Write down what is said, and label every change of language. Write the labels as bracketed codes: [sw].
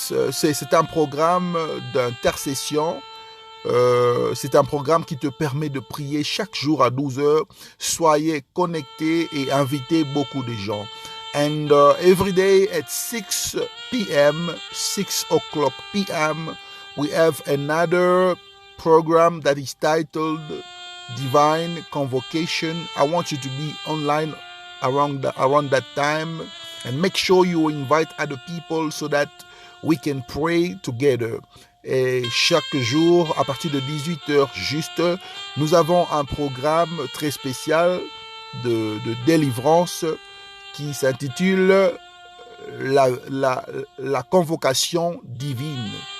[fr] C'est un programme d'intercession. C'est un programme qui te permet de prier chaque jour à 12 heures. Soyez connectés et invitez beaucoup de gens. [en] And every day at 6 p.m., 6 o'clock p.m., we have another program that is titled Divine Convocation. I want you to be online around that time, and make sure you invite other people so that we can pray together. [fr] Et chaque jour, à partir de 18h juste, nous avons un programme très spécial de délivrance qui s'intitule la convocation divine.